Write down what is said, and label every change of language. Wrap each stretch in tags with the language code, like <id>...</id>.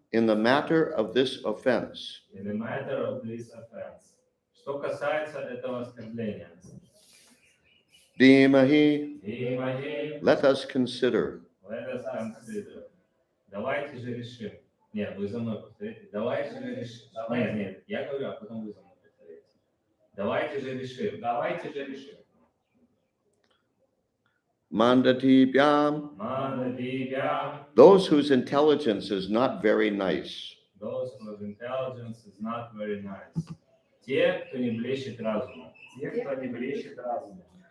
<en>in the matter of this offense. in the matter of this offense.</en> <ru>Что касается этого оскорбления,</ru> <sa>Dhimahi, Димахи,</sa> <en>let us consider. let us consider.</en> <ru>Давайте же решим. Нет, вы за мной повторите. Давайте же решим. Нет, я говорю, а потом вы за мной повторите. Давайте же решим. Давайте же решим.</ru> <sa>Mandatibhyam, Мандадибьям,</sa> <en>those whose intelligence is not very nice. those whose intelligence is not very nice.</en> <ru>Те, кто не блещет разумом. Те, кто не блещет разумом.</ru>